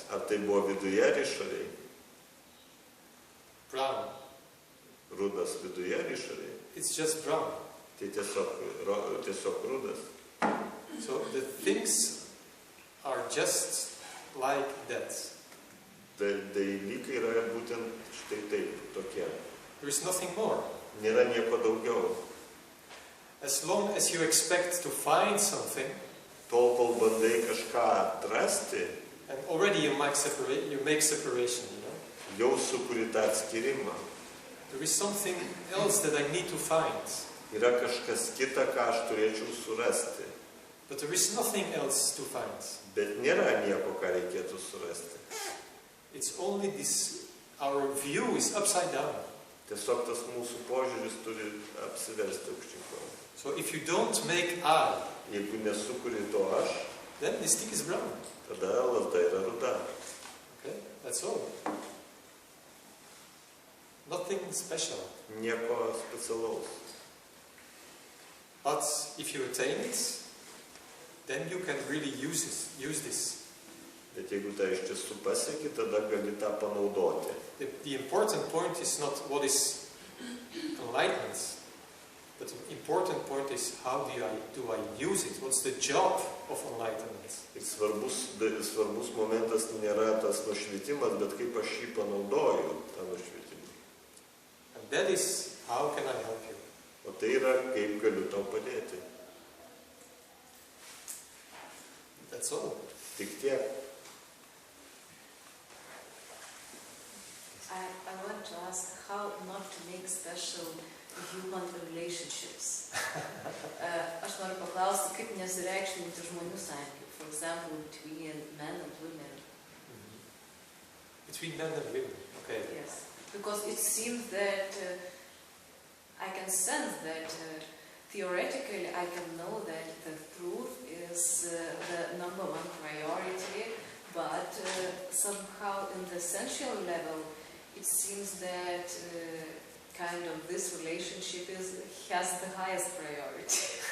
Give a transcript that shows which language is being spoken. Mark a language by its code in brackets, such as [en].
[lt] Ar tai buvo viduje ar išorėje? [en] Brown. [lt] Rudas viduje ar išorėje? [en] It's just brown. [lt] Tai tiesiog rudas. [en] So the things are just like that. [lt] Dalykai yra būtent štai taip, tokie. [en] There is nothing more. [lt] Nėra nieko daugiau. [en] As long as you expect to find something, [lt] tol kol bandai kažką atrasti, [en] and already you make separation, [lt] jau sukuri tą atskyrimą. [en] There is something else that I need to find. [lt] Yra kažkas kita, ką aš turėčiau surasti. [en] But there is nothing else to find. [lt] Bet nėra nieko, ką reikėtų surasti. [en] It's only this, our view is upside down. [lt] Tiesiog tas mūsų požiūris turi apsiversti aukštyn kojom. [en] So if you don't make I, [lt] jeigu nesukuri to aš, [en] then the stick is brown. [lt] Tada lazda yra ruda. [en] Okay, that's all. Nothing special. [lt] Nieko specialaus. [en] But if you attain it, then you can really use this. [lt] Bet jeigu tai iš tiesų pasieki, tada gali tą panaudoti. [en] The important point is not what is enlightenment, but the important point is how do I use it? What's the job of enlightenment? [lt] Ir svarbus momentas nėra tas nušvitimas, bet kaip aš jį panaudoju, tą nušvitimą. [en] And that is how can I help you? [lt] O tai yra, kaip galiu tau padėti. [en] That's all. [lt] Tik tiek. [en] I want to ask how not to make special human relationships. [lt] Aš noriu paklausti, kaip nesureikšminti žmonių santykių, [en] for example, between men and women. Between men and women, okay. Yes, because it seems that I can sense that theoretically I can know that the truth is the number one priority, but somehow in the sensual level it seems that kind of this relationship has the highest priority.